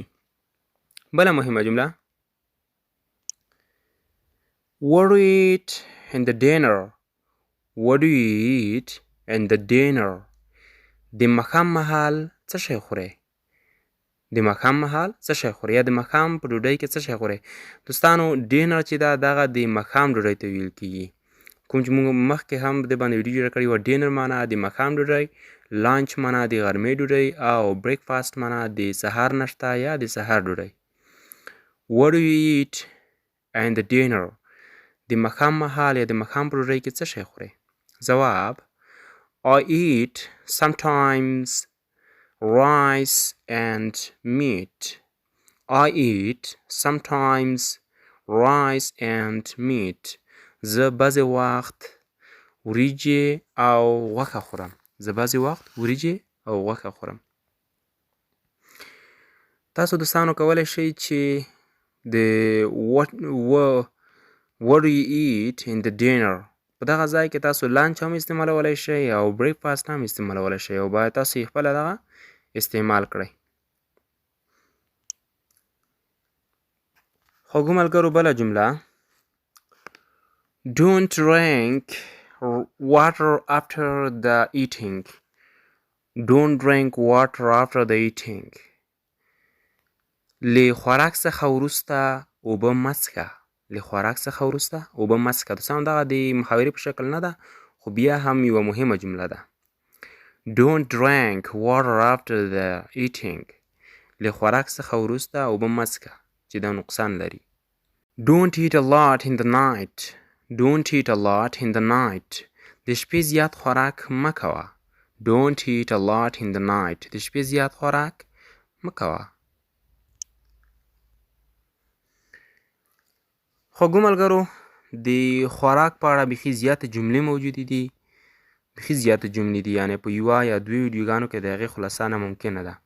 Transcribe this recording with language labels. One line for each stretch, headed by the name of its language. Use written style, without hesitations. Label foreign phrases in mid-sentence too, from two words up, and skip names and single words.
Pashto: بله مهمه جمله:
English: What do you eat in the dinner? What do you eat in the dinner?
Pashto: د ماښام مهال څه شی خورئ؟ د ماښام مهال څه شی خورئ یا د ماښام په ډوډۍ کې څه شی خورئ؟ دوستانو، ډینر چې ده دغه د ماښام ډوډۍ ته ویل کېږي. کوم چې موږ مخکې هم د دې باندې ویډیو جوړه کړې وه. ډینر معنا د ماښام ډوډۍ، لانچ معنا د غرمې ډوډۍ او بریکفاسټ معنا د سهار ناشته یا د سهار ډوډۍ.
English: What do you eat in the dinner؟
Pashto: د ماښام مهال یا د ماښام په ډوډۍ کې څه شی خورئ؟ ځواب:
English: I eat sometimes rice and meat. I eat sometimes rice and meat.
Pashto: زه بعضې وخت وریجې او غوښه خورم. زه بعضې وخت وریجې او غوښه خورم. تاسو دوستانو کولی شئ چې د
English: what do you eat in the dinner
Pashto: په دغه ځای کې تاسو لانچ هم استعمالولی شئ او بریکفاسټ هم استعمالولی شئ او باید تاسو یې خپله دغه استعمال کړئ. خوږو ملګرو بله جمله
English: Don't drink water after the eating. Don't drink water after the eating.
Pashto: له خوراک څخه وروسته اوبه مه څښه. له خوراک څخه وروسته اوبه مه څښه. دوستان دغه د محاورې په شکل نه ده خو بیا هم یوه مهمه جمله ده.
English: Don't drink water after the eating.
Pashto: له خوراک څخه وروسته اوبه مه څښه چې دا نقصان لري.
English: Don't eat a lot in the night. Don't eat a lot in the night.
Pashto: د شپې زیات خوراک مه کوه.
English: Don't eat a lot in the night.
Pashto: د شپې زیات خوراک مه کوه. خوږو ملګرو د خوراک په اړه بیخي زیاتې جملې موجودې دي. بیخي زیاتې جملې دي، یعنې په یوه یا دوی ویډیوګانو کې د هغې خلاصه ناممکنه ده.